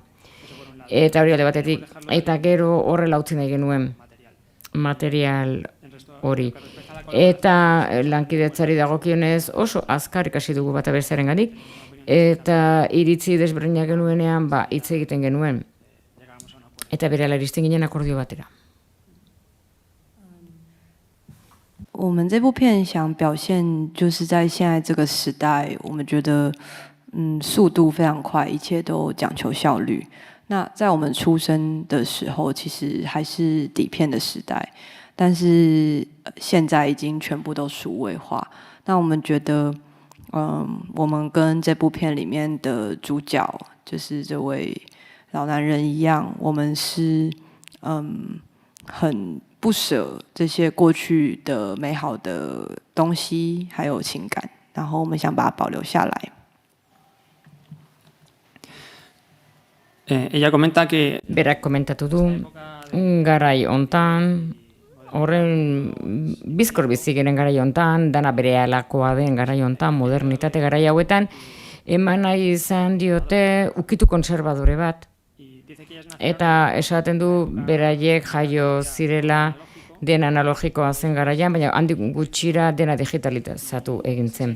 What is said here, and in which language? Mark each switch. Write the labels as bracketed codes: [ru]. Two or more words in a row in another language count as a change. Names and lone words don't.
[eu] Eta hori alde batetik, eta gero horrela utzi nahi genuen material hori. Eta lankidetzari dagokionez oso azkar ikasi dugu bata bestearengatik, eta iritzi desberdinak genuenean hitz egiten genuen. Eta berehala iristen ginen akordio batera. [zh] 我们这部片想表现，就是在现在这个时代，我们觉得，速度非常快，一切都讲求效率。那在我们出生的时候，其实还是底片的时代，但是现在已经全部都数位化。那我们觉得，我们跟这部片里面的主角，就是这位老男人一样，我们是很不舍这些过去的美好的东西还有情感，然后我们想把它保留下来。 [es] Ella comenta que [eu] Berak komentatu du, garai hontan, horren bizkor bizi giren garai hontan, dana berehalakoa den garai hontan, modernitate garai hauetan, eman nahi izan diote ukitu konservadore bat. Eta esaten du beraiek jaio zirela dena analogikoa zen garaian, baina handik gutxira dena digitalizatu egin zen.